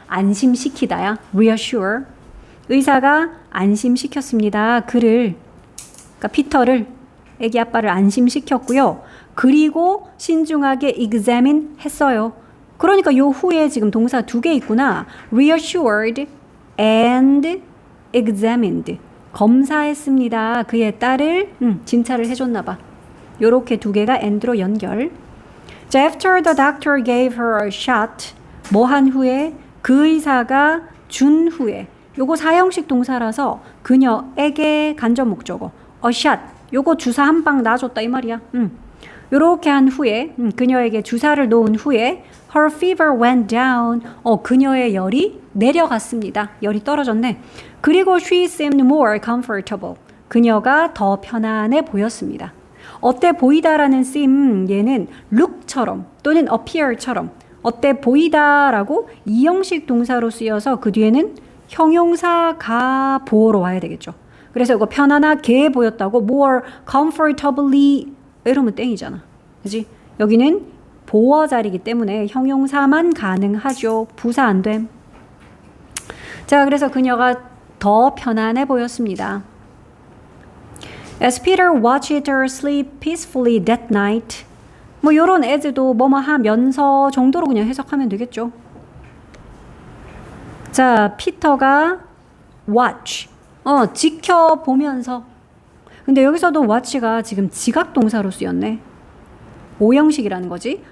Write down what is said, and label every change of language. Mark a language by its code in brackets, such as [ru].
[ko] 안심시키다야. reassure. 의사가 안심시켰습니다. 그를 그러니까 피터를 애기 아빠를 안심시켰고요. 그리고 신중하게 examine 했어요. 그러니까 요 후에 지금 동사 두 개 있구나. [en] reassured and examined. [ko] 검사했습니다. 그의 딸을 진찰을 해줬나 봐. 요렇게 두 개가 and로 연결. [en] 자, after the doctor gave her a shot. [ko] 뭐 한 후에 그 의사가 준 후에 요거 사형식 동사라서 그녀에게 간접 목적어 a shot. 요거 주사 한 방 놔줬다 이 말이야. 요렇게 한 후에 그녀에게 주사를 놓은 후에 [en] her fever went down. [ko] 그녀의 열이 내려갔습니다. 열이 떨어졌네. [en] 그리고 she seemed more comfortable. [ko] 그녀가 더 편안해 보였습니다. 어때 보이다라는 seem 얘는 look처럼 또는 appear처럼 어때 보이다라고 이형식 동사로 쓰여서 그 뒤에는 형용사가 보어로 와야 되겠죠. 그래서 이거 편안하게 보였다고 more comfortably 이러면 땡이잖아. 그지? 여기는 보어 자리이기 때문에 형용사만 가능하죠. 부사 안 됨. 자, 그래서 그녀가 더 편안해 보였습니다. [en] As Peter watched her sleep peacefully that night. [ko] 뭐 요런 as도 뭐뭐 하면서 정도로 그냥 해석하면 되겠죠. 자, 피터가 watch. 지켜보면서. 근데 여기서도 watch가 지금 지각 동사로 쓰였네. 오형식이라는 거지.